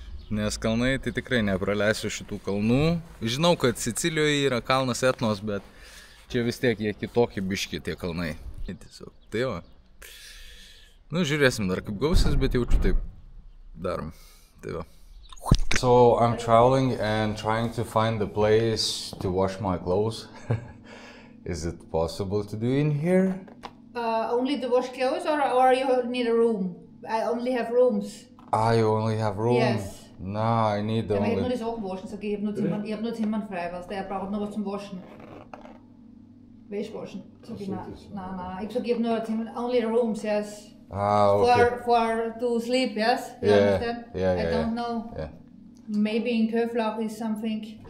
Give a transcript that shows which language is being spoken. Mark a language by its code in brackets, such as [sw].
[lt] Nes kalnai, tai tikrai nepraleisiu šitų kalnų. Žinau, kad Sicilijoje yra kalnas Etnos, bet čia vis tiek jie kitokie biški tie kalnai. Tiesiog, tai va. Nu, žiūrėsim dar kaip gausis, bet jaučiu taip darom. Tai va. [en] So, I'm traveling and trying to find a place to wash my clothes. Is it possible to do in here? Only to wash clothes or you need a room? I only have rooms. Ah, you only have room? Yes. No, I need [de] Aber [en] only... [de] ich habe nur die Sachen waschen, so ich habe nur Zimmern frei, weißt du, er braucht noch was zum Waschen. Wäschwaschen. Sag ich, nein. Ich sag, ich habe nur Zimmern, [en] only rooms, yes. Ah, okay. For to sleep, yes? You understand? I don't know. Yeah. Maybe in Köflach is something.